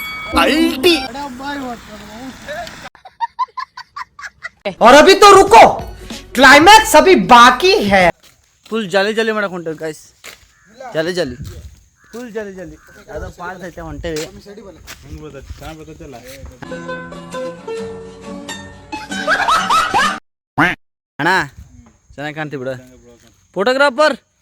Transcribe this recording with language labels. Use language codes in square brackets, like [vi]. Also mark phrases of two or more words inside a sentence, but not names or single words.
[hi] अल्टी। और अभी तो रुको, क्लाइमैक्स अभी बाकी है। [en] full jolly jolly [kn] ಮಾಡಕ್ಕೆ ಹೊಂಟೇವಿ ಗಾಯ್ಸ್. [en] jolly jolly full jolly jolly. [kn] ಯಾವುದೋ ಫಾಲ್ಸ್ ಐತೆ ಹೊಂಟೇವಿ. ಅಣ್ಣ ಚೆನ್ನಾಗಿ ಕಾಣ್ತೀವಿ ಬಿಡು. ಫೋಟೋಗ್ರಾಫರ್